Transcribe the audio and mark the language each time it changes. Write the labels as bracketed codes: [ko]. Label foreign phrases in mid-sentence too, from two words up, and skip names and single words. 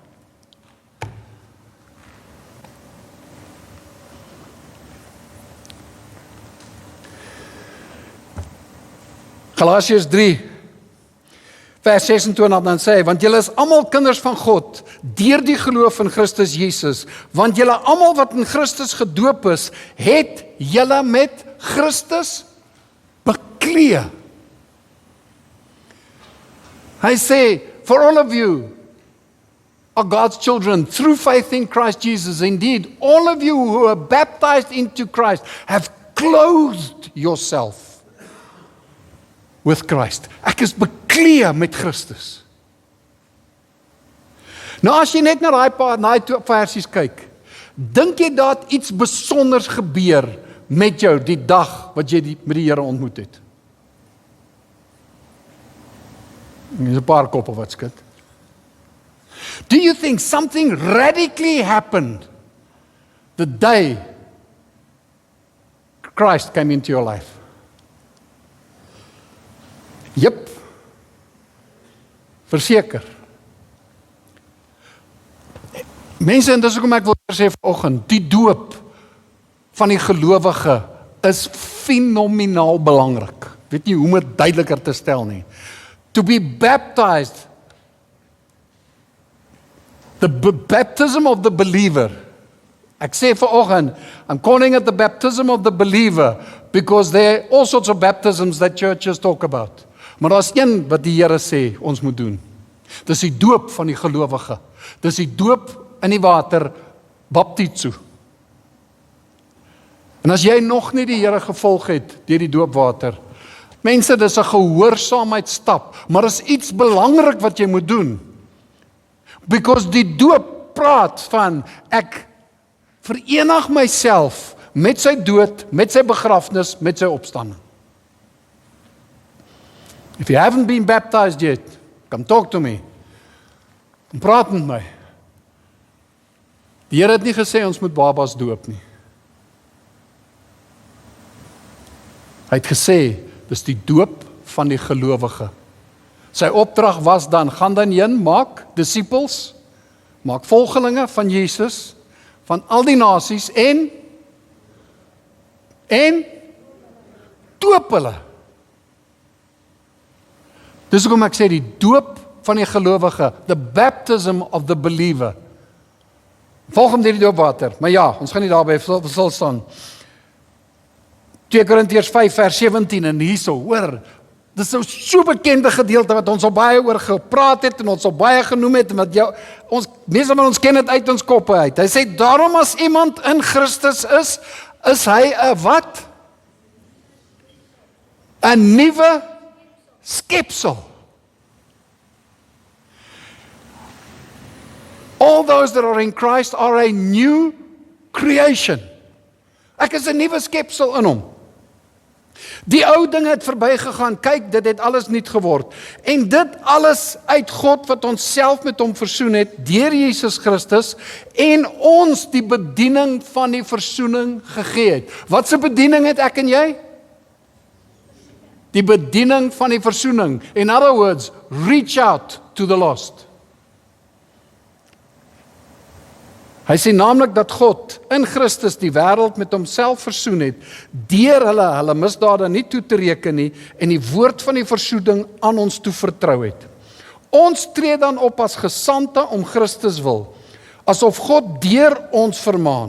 [af] Galasiërs 3 vers 26 dan sê hy, want julle is almal kinders van God deur die geloof in Christus Jesus, want julle almal wat in Christus gedoop is, het julle met Christus bekleë. Hy sê, [en] for all of you are God's children through faith in Christ Jesus. Indeed, all of you who are baptized into Christ have clothed yourself with Christ. [af] Ek is bekleë met Christus. Nou as jy net na daai twee versies kyk, dink jy dat iets besonders gebeur met jou die dag wat jy met die Here ontmoet het? Dis 'n paar koppe wat skud. [en] Do you think something radically happened the day Christ came into your life? Yep. [af] Verseker. Mense, en dis hoekom ek wil sê vanoggend, die doop van die gelowige is fenomenaal belangrik. Weet nie hoe om dit duideliker te stel nie. [en] To be baptized, the baptism of the believer. [af] Ek sê vanoggend, [en] I'm calling it the baptism of the believer, because there are all sorts of baptisms that churches talk about. [af] Maar daar's een wat die Here sê ons moet doen. Dis die doop van die gelowige. Dis die doop in die water, baptizo. En as jy nog nie die Here gevolg het deur die doopwater, mense, dis 'n gehoorsaamheidsstap, maar is iets belangrik wat jy moet doen. Because die doop praat van, ek verenig myself met sy dood, met sy begrafnis, met sy opstanding. [en] If you haven't been baptized yet, come talk to me. [af] Kom praat met my. Die Here het nie gesê ons moet babas doop nie. Hy het gesê, dis die doop van die gelowige. Sy opdrag was dan, gaan dan heen, maak disippels, maak volgelinge van Jesus, van al die nasies, en doop hulle. Dis hoekom ek sê, die doop van die gelowige, [en] the baptism of the believer. [af] Volg hom deur die doopwater, maar ja, ons gaan nie daarby stil staan. 2 Korintiërs 5 vers 17 en hierso, hoor, dis so bekende gedeelte wat ons al baie oor gepraat het en ons al baie genoem het, en wat mense van ons ken dit uit ons koppe uit. Hy sê, daarom as iemand in Christus is hy 'n wat? 'n nuwe skepsel. [en] All those that are in Christ are a new creation. [af] Ek is 'n nuwe skepsel in hom. Die ou dinge het verbygegaan, kyk, dit het alles nuut geword. En dit alles uit God wat ons self met hom versoen het, deur Jesus Christus, en ons die bediening van die versoening gegee het. Wat se bediening het ek en jy? Die bediening van die versoening. [en] In other words, reach out to the lost. [af] Hy sê naamlik dat God in Christus die wêreld met homself versoen het, deur hulle misdade nie toe te reken nie, en die woord van die versoening aan ons toe vertrou het. Ons tree dan op as gesandte om Christus wil, asof God deur ons vermaan.